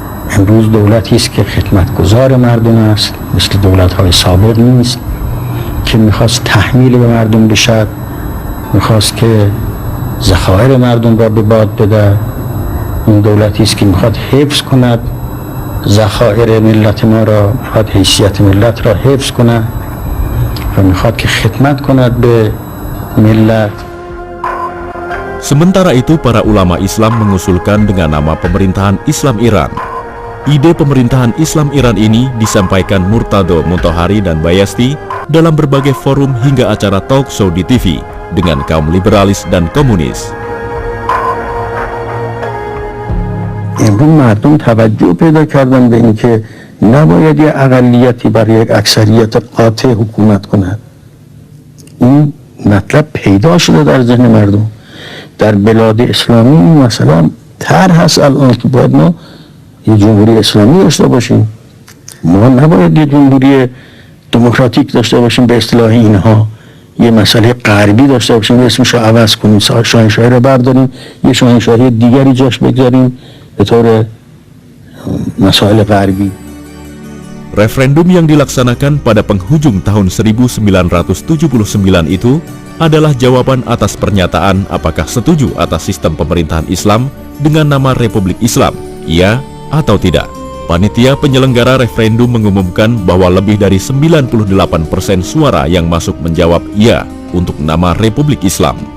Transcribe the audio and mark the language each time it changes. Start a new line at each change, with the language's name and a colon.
Persian: امروز دولتی است که خدمتگزار مردم است، مثل دولت‌های سابق نیست که میخواست تحمیل به مردم بشد، میخواست که ذخایر مردم را به باد بده. این دولتی است که میخواد حفظ کند ذخایر ملت ما را، میخواد حیثیت ملت را حفظ کند و میخواد که خدمت کند به ملت.
Indonesian: Sementara itu, para ulama Islam mengusulkan dengan nama pemerintahan Islam Iran. Ide pemerintahan Islam Iran ini disampaikan Murtado Mutahari dan Bayasti dalam berbagai forum hingga acara talk show di TV dengan kaum liberalis dan komunis.
Persian: امروز مردم توجه پیدا کردن به اینکه نباید یه اقلیتی برای یک اکثریت قاطع حکومت کند. این مطلب پیدا شده در ذهن مردم. در بلاد اسلامی مثلا طرح هست الان که باید ما یه جمهوری اسلامی داشته باشیم، ما نباید یه جمهوری دموکراتیک داشته باشیم به اصطلاح اینها، یه مسئله غربی داشته باشیم اسمش رو عوض کنیم، شاهنشاهی رو برداریم یه شاهنشاهی دیگری جاش بگذاریم به طور مسائل غربی.
Indonesian: Referendum yang dilaksanakan pada penghujung tahun 1979 itu adalah jawaban atas pernyataan apakah setuju atas sistem pemerintahan Islam dengan nama Republik Islam, iya atau tidak. Panitia penyelenggara referendum mengumumkan bahwa lebih dari 98% suara yang masuk menjawab iya untuk nama Republik Islam.